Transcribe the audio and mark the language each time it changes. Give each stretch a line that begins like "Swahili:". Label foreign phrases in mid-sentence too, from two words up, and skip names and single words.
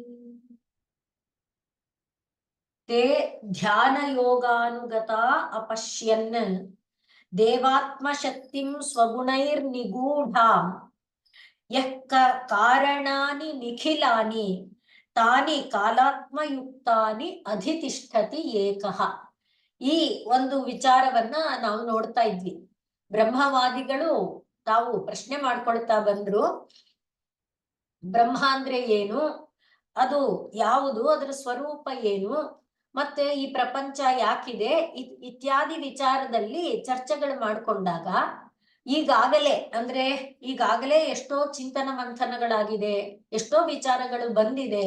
Sanskrit: ते ध्यानयोगानुगता अपश्यन् देवात्मशक्तिं स्वगुणैर्निगूढां, यः कारणानि निखिलानि तानि ಕಾಲಾತ್ಮಯುಕ್ತಾನಿ ಅಧಿತಿಷ್ಠತಿ ಏಕಃ.
Kannada: ಈ ಒಂದು ವಿಚಾರವನ್ನ ನಾವು ನೋಡ್ತಾ ಇದ್ವಿ. ಬ್ರಹ್ಮವಾದಿಗಳು ತಾವು ಪ್ರಶ್ನೆ ಮಾಡ್ಕೊಳ್ತಾ ಬಂದ್ರು, ಬ್ರಹ್ಮ ಅಂದ್ರೆ ಏನು, ಅದು ಯಾವುದು, ಅದರ ಸ್ವರೂಪ ಏನು, ಮತ್ತೆ ಈ ಪ್ರಪಂಚ ಯಾಕಿದೆ ಇತ್ಯಾದಿ ವಿಚಾರದಲ್ಲಿ ಚರ್ಚೆಗಳು ಮಾಡಿಕೊಂಡಾಗ ಈಗಾಗಲೇ ಎಷ್ಟೋ ಚಿಂತನ ಮಂಥನಗಳಾಗಿದೆ, ಎಷ್ಟೋ ವಿಚಾರಗಳು ಬಂದಿದೆ.